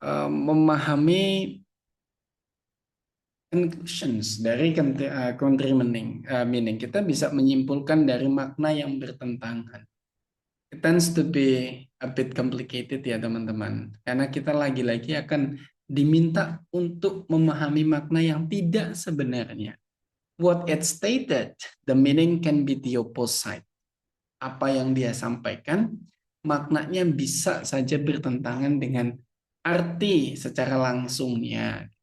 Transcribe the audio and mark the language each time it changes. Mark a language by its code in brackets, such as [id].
[en] Memahami conclusions dari contrary meaning. [id] Kita bisa menyimpulkan dari makna yang bertentangan. [en] It tends to be a bit complicated ya teman-teman. [id] Karena kita lagi-lagi akan diminta untuk memahami makna yang tidak sebenarnya. [en] What it stated, the meaning can be the opposite. [id] Apa yang dia sampaikan, maknanya bisa saja bertentangan dengan arti secara langsungnya.